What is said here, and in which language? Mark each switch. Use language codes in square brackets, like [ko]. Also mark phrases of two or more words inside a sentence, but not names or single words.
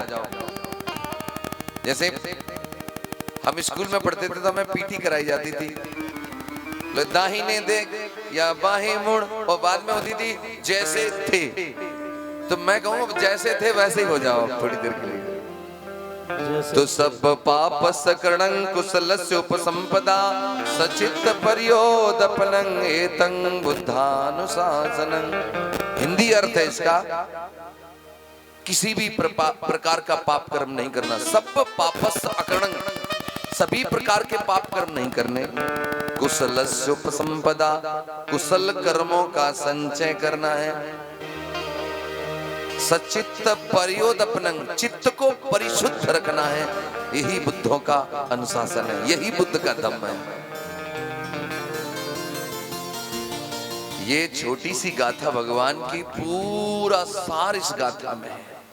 [hi] जैसे हम स्कूल में पढ़ते थे तो हमें पीटी कराई जाती थी, दाहिने देख या बाहें मुड़, और बाद में होती थी जैसे थे। तो मैं कहूँ जैसे थे वैसे ही हो जाओ थोड़ी देर के लिए। [pi] तो सब पापस करणं कुशलस्य उपसंपदा सचित्त पर्योदपनं एतं बुद्धानुशासनं। [hi] हिंदी अर्थ है इसका, किसी भी प्रकार का पाप कर्म नहीं करना। [pi] सब पापस अकरणं, [hi] सभी प्रकार के पाप कर्म नहीं करने। [pi] कुशलस्य उपसंपदा, [hi] कुशल कर्मों का संचय करना है। [pi] सचित्त पर्योदपनं, [hi] चित्त को परिशुद्ध रखना है। यही बुद्धों का अनुशासन है, यही बुद्ध का धम्म है। ये छोटी सी गाथा भगवान की पूरा सार इस गाथा में है।